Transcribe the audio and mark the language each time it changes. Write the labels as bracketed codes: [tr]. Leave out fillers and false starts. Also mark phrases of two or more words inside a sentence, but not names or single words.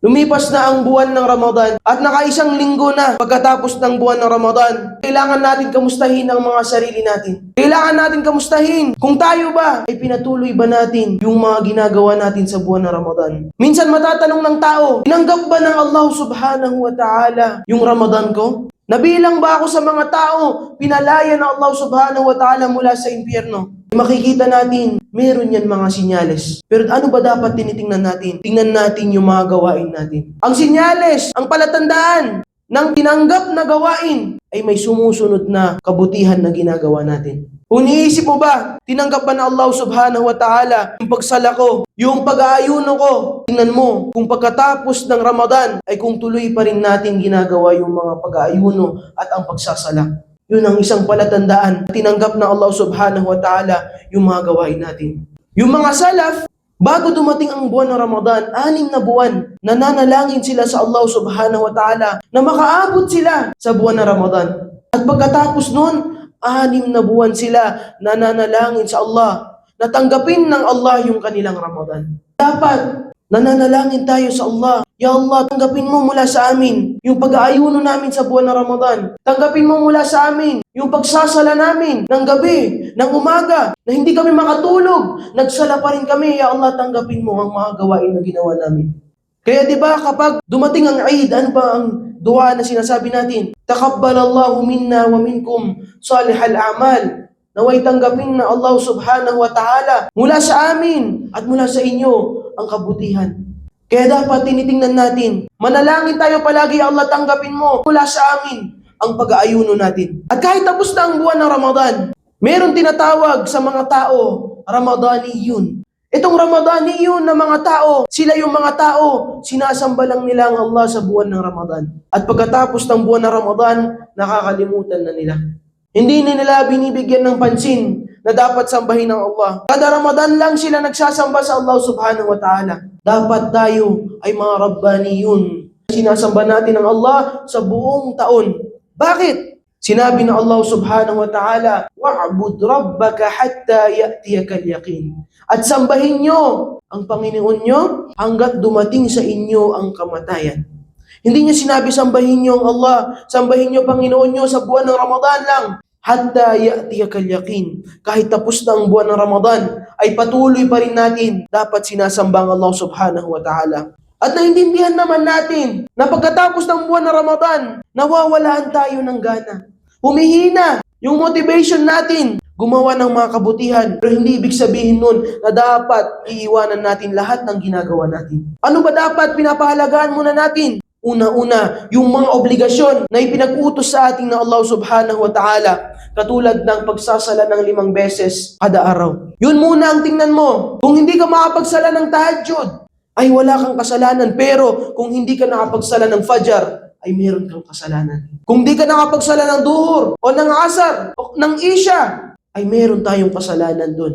[tl] Lumipas na ang buwan ng Ramadan at nakaisang linggo na pagkatapos ng buwan ng Ramadan. Kailangan natin kamustahin ang mga sarili natin. Kailangan natin kamustahin kung tayo ba ay pinatuloy ba natin yung mga ginagawa natin sa buwan ng Ramadan. Minsan matatanong ng tao, tinanggap ba ng Allah [ar] سبحانه وتعالى [tl] yung Ramadan ko? Nabilang ba ako sa mga tao pinalaya ng Allah [ar] سبحانه وتعالى [tl] mula sa impyerno? Makikita natin, meron yan mga sinyales. Pero ano ba dapat tinitingnan natin? Tingnan natin yung mga gawain natin. Ang sinyales, ang palatandaan ng tinanggap na gawain ay may sumusunod na kabutihan na ginagawa natin. Kung iniisip mo ba, tinanggap ba na Allah [ar] سبحانه وتعالى [tl] yung pagsala ko, yung pag-aayuno ko? Tingnan mo, kung pagkatapos ng Ramadan ay kung tuloy pa rin natin ginagawa yung mga pag-aayuno at ang pagsasala. Yun ang isang palatandaan. Tinanggap na Allah [ar] سبحانه وتعالى [tl] yung mga gawain natin. Yung mga salaf, bago dumating ang buwan ng Ramadan, 6 na buwan, nananalangin sila sa Allah [ar] سبحانه وتعالى [tl] na makaabot sila sa buwan ng Ramadan. At pagkatapos nun, 6 na buwan sila nananalangin sa Allah na tanggapin ng Allah yung kanilang Ramadan. Dapat nananalangin tayo sa Allah. Ya Allah, tanggapin mo mula sa amin yung pag-aayuno namin sa buwan ng Ramadan. Tanggapin mo mula sa amin yung pagsasala namin ng gabi, ng umaga, na hindi kami makatulog. Nagsala pa rin kami. Ya Allah, tanggapin mo ang mga gawain na ginawa namin. Kaya di ba kapag dumating ang Eid, ano ba ang dua na sinasabi natin? [ar] تقبل الله منا ومنكم صالح الأعمال. [tl] Naway tanggapin na Allah [ar] سبحانه وتعالى [tl] mula sa amin at mula sa inyo ang kabutihan. Kaya dapat tinitingnan natin, manalangin tayo palagi, Allah tanggapin mo mula sa amin ang pag-aayuno natin. At kahit tapos na ang buwan ng Ramadan, meron tinatawag sa mga tao, Ramadaniyun. Itong Ramadaniyun na mga tao, sila yung mga tao, sinasamba lang nila ang Allah sa buwan ng Ramadan. At pagkatapos ng buwan ng Ramadan, nakakalimutan na nila. Hindi nila binibigyan ng pansin na dapat sambahin ng Allah. Kada Ramadan lang sila nagsasamba sa Allah [ar] سبحانه وتعالى. [tl] Dapat tayo ay mga Rabbaniyun. Sinasamba natin ang Allah sa buong taon. Bakit? Sinabi ng [ar] Allah سبحانه وتعالى واعبد ربك حتى يأتيك اليقين. [tl] At sambahin nyo ang Panginoon nyo hanggat dumating sa inyo ang kamatayan. Hindi niya sinabi sambahin nyo ang Allah, sambahin nyo Panginoon nyo sa buwan ng Ramadan lang. [ar] حتى يأتيك اليقين. [tl] Kahit tapos na ang buwan ng Ramadan, ay patuloy pa rin natin dapat sinasamba ang Allah [ar] سبحانه وتعالى. [tl] At naintindihan naman natin na pagkatapos ng buwan ng Ramadan, nawawalaan tayo ng gana. Humihina yung motivation natin gumawa ng mga kabutihan. Pero hindi ibig sabihin nun na dapat iiwanan natin lahat ng ginagawa natin. Ano ba dapat pinapahalagaan muna natin? Una-una, yung mga obligasyon na ipinag-utos sa ating ng Allah [ar] سبحانه وتعالى, [tl] katulad ng pagsasala ng 5 beses kada araw. Yun muna ang tingnan mo. Kung hindi ka makapagsala ng tahajjud, ay wala kang kasalanan. Pero kung hindi ka nakapagsala ng fajar, ay meron kang kasalanan. Kung hindi ka nakapagsala ng duhur, o ng asar, o ng isya, ay meron tayong kasalanan doon.